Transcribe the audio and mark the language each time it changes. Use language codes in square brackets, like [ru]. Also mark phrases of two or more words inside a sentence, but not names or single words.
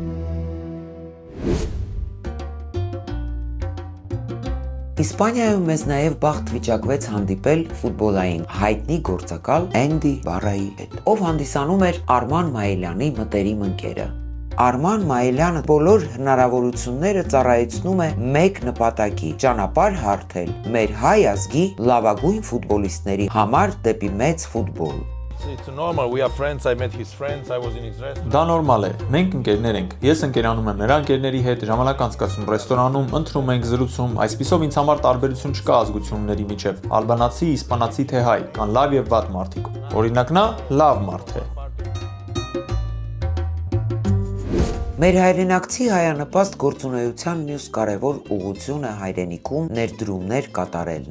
[hy] Իսպանիայում մեզ նաև բախտ վիճակվեց հանդիպել ֆուտբոլային հայտնի գործակալ Էնդի Բարայի հետ, ով հանդիսանում էր Արման Մայիլյանի մտերիմ ընկերը։ Արման Մայիլյանը բոլոր հնարավորությունները ծառայեցնում է մեկ նպատակի՝ ճանապարհ հարթել մեր հայ ազգի լավագույն ֆուտբոլիստների համար դեպի մեծ ֆուտբոլ։ [en] It's normal. We are friends. I met his friends. I was in his restaurant. [hy] Դա նորմալ է։ Մենք ընկերներ ենք։ Ես ընկերանում եմ նրա ընկերների հետ, ժամանակ անցկացնում ռեստորանում, ընթրում ենք, զրուցում։ Այսպիսով ինձ համար տարբերություն չկա ազգությունների միջև։ Ալբանացի, իսպանացի թե հայ, կան լավ եւ վատ մարդիկ։ Օրինակ նա լավ մարդ է։ Մեր հայրենակցի հայանպաստ գործունեության մյուս կարևոր ուղղությունը հայրենիքում ներդրումներ կատարելն